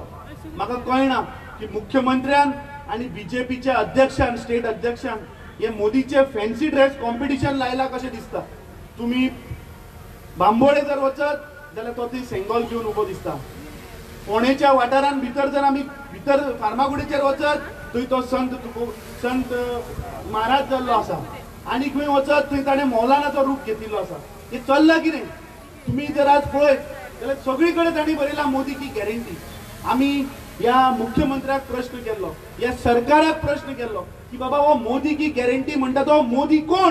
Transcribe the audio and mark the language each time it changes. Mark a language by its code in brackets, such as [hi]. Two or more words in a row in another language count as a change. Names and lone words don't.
[kok] म्हाका कळना की मुख्यमंत्र्यान आणि बीजेपीच्या अध्यक्षान स्टेट अध्यक्षान हे मोदीचे [en] fancy dress competition [kok] लायला कशें दिसता। तुम्ही बांबोळे जर वचत जाल्यार तो ती सेंगोल घेवन उबो दिसता। फोंडेच्या वाठारान भितर जर आमी भितर फार्मागुडीचेर वचत थंय तो संत महाराज जाल्लो आसा आणि खंय वचत थंय ताणें मौलानाचो रूप घेतिल्लो आसा। हे चल्लां कितें? तुम्ही जर आज पळयत जाल्यार सगळीकडे तांणी बरयला [hi] मोदी की गॅरंटी। [kok] आमी या मुख्यमंत्र्याक प्रश्न केल्लो, या सरकाराक प्रश्न केल्लो की बाबा हो [hi] मोदी की गॅरंटी [kok] म्हणटा तो मोदी कोण?